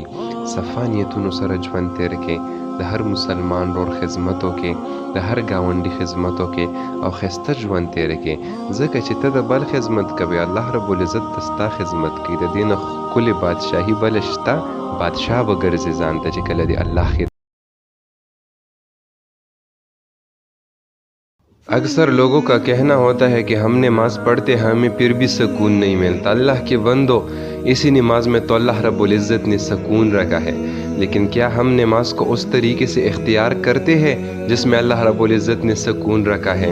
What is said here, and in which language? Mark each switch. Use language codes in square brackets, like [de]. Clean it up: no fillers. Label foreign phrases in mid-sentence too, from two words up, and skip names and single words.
[ps] صفا نیتونو سره ژوند تیر کې، د هر مسلمان رور خدمتو کې، د هر ګاونډي خدمتو کې، او ښایسته ژوند تیر کې، ځکه چې ته د بل خدمت کوې، [ar] الله رب العزت [ps] ته ستا خدمت کوي، د دې نه ښکلې بادشاهي بله شته، بادشاه به ګرځې ځان ته چې کله دې الله خدمت۔ [ur] اکثر لوگوں کا کہنا ہوتا ہے کہ ہم نماز پڑھتے ہیں ہمیں پھر بھی سکون نہیں ملتا۔ اللہ کے بندو، اسی نماز میں تو [ar] اللہ رب العزت [ur] نے سکون رکھا ہے، لیکن کیا ہم نماز کو اس طریقے سے اختیار کرتے ہیں جس میں [ar] اللہ رب العزت [ur] نے سکون رکھا ہے؟